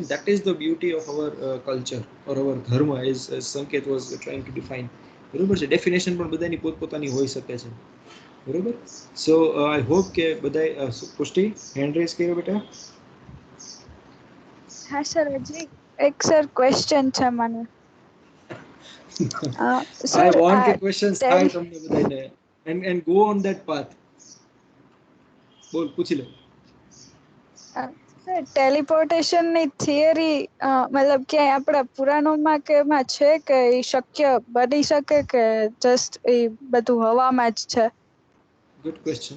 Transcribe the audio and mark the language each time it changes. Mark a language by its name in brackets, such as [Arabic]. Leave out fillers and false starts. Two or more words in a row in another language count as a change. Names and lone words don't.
[English] That is the beauty of our culture or our ધર્મ, as સંકેત was trying to define. [Gujarati] બરોબર છે. ડેફિનેશન પણ બધાની પોતપોતાની હોઈ શકે છે. બરોબર. [English] So I hope [Gujarati] કે બધા પુષ્ટિ [English] hand raise [Gujarati] કર્યો બેટા. હા સર, હજી એક સર ક્વેશ્ચન છે મને. [English] I want કે questions [Gujarati] થાય તમને બધાને [English] and go on that path. [Gujarati] બોલ, પૂછી લે. સર, ટેલિપોર્ટેશન ની થિયરી મતલબ ક્યાંય આપણા પુરાણોમાં કે એમાં છે કે એ શક્ય બની શકે કે જસ્ટ એ બધું હવામાં જ છે? [English] Good question.